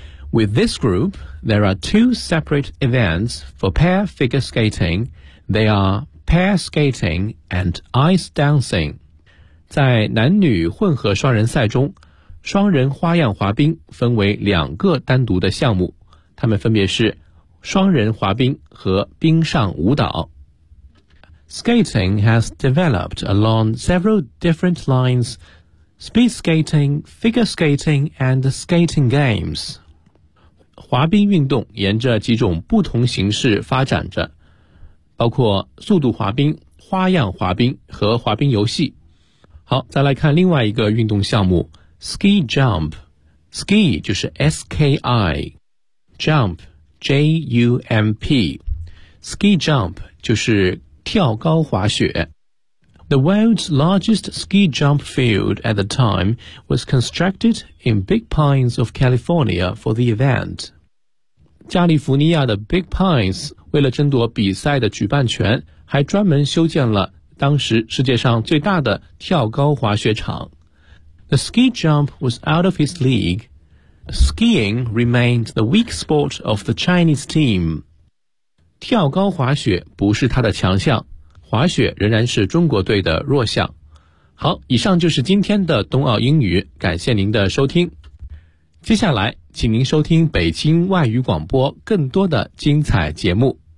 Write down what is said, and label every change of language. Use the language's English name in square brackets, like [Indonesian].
[English] With this group, there are two separate events for pair figure skating. They are pair skating and ice dancing. [Chinese] 在男女混合双人赛中，双人花样滑冰分为两个单独的项目，它们分别是双人滑冰和冰上舞蹈。 [English] Skating has developed along several different lines, speed skating, figure skating, and skating games. [Chinese] 滑冰运动沿着几种不同形式发展着，包括速度滑冰、花样滑冰和滑冰游戏。好，再来看另外一个运动项目 , [English] ski jump. Ski [Chinese] 就是 [English] S-K-I. Jump, J-U-M-P. [Chinese] Ski jump 就是跳高滑雪。 [English] The world's largest ski jump field at the time was constructed in Big Pines of California for the event. [Chinese] 加利福尼亚的 Big Pines 为了争夺比赛的举办权，还专门修建了当时世界上最大的跳高滑雪场。 [English] The ski jump was out of his league. Skiing remained the weak spot of the Chinese team. [Chinese] 跳高滑雪不是他的强项，滑雪仍然是中国队的弱项。好，以上就是今天的冬奥英语，感谢您的收听。接下来，请您收听北京外语广播更多的精彩节目。